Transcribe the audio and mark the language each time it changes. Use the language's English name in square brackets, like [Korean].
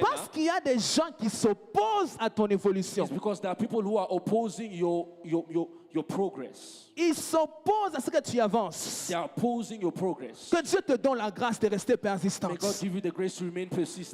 [French] parce qu'il y a des gens qui s'opposent à ton évolution. [English] is because there are people who are opposing your progress. [French] Ils s'opposent à ce que tu avances. [English] They are opposing your progress. [French] Que Dieu te donne la grâce de rester persistant. [English] May God give you the grace to remain persistent.